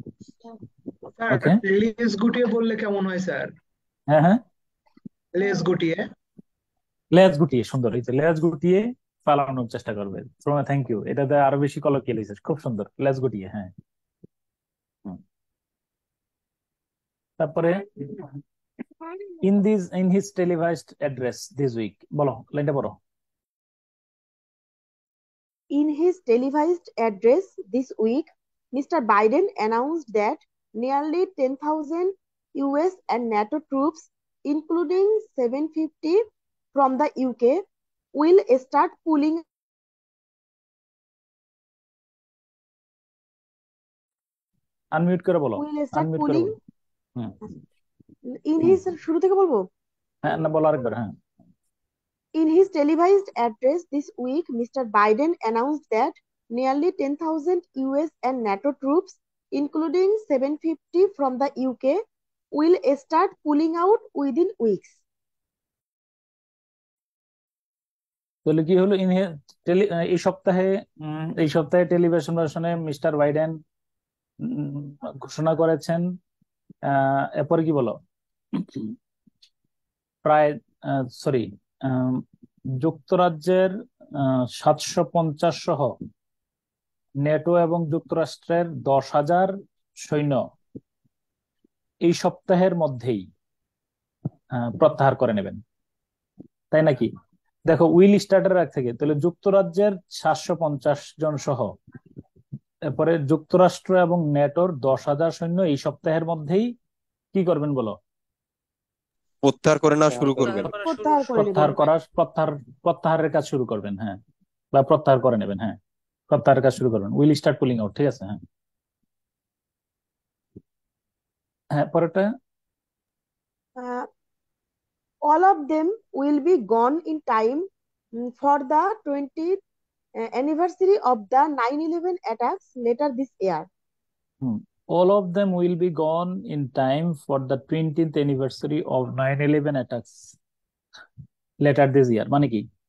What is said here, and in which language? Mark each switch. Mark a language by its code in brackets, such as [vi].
[bn] Sir, ওকে, লেজ গুটিয়ে বললে কেমন হয় স্যার? হ্যাঁ হ্যাঁ, লেজ গুটিয়ে। লেজ গুটিয়ে, সুন্দর, এই যে লেজ গুটিয়ে পালানোর চেষ্টা করবে। থ্যাংক ইউ, এটাতে আরো বেশি কলোকিয়াল হয়েছে, খুব সুন্দর, লেজ গুটিয়ে, হ্যাঁ। হুম। তারপরে [en] in his televised address this week, [bn] বলো লাইনটা বলো। [en] In his televised address this week, Mr. Biden announced that nearly 10,000 US and NATO troops, including 750 from the UK, will start pulling [bn] unmute করে বলো, [en] will start [bn] আনমিউট করে [en] pulling [bn] বলো। হুম [en] in হুম, [bn] his শুরু থেকে বলবো। হ্যাঁ না, বলো আরেকবার, হ্যাঁ। [en] In his televised address this week, Mr. Biden announced that nearly 10,000 US and NATO troops, including 750 from the UK, will start pulling out within weeks. [bn] তাহলে কি হলো, এই সপ্তাহে টেলিভিশন ভার্সনে মিস্টার বাইডেন ঘোষণা করেছেন, এরপরে কি বলো, প্রায় সরি যুক্তরাজ্যের 750 সহ নেটো এবং যুক্তরাষ্ট্রের 10,000 সৈন্য এই সপ্তাহের মধ্যেই প্রত্যাহার করে নেবেন, তাই নাকি? দেখো, উইল স্টার্টের আগ থেকে, তাহলে যুক্তরাজ্যের 750 জন সহ, এরপরে যুক্তরাষ্ট্র এবং নেটোর 10,000 সৈন্য এই সপ্তাহের মধ্যেই কি করবেন বলো। প্রত্যাহার করে না শুরু করবেন। প্রত্যাহার করে নেবেন। প্রত্যাহারের কাজ শুরু করবেন, হ্যাঁ, বা প্রত্যাহার করে নেবেন, হ্যাঁ, প্রত্যাহারের কাজ শুরু করবেন, [en] will start pulling out, [bn] ঠিক আছে, হ্যাঁ। হ্যাঁ, পরেরটা। [en] Uh, all of them will be gone in time for the 20th anniversary of the 9/11 attacks later this year. All of them will be gone in time for the 20th anniversary of 9/11 attacks later this year, [bn] মানে কি?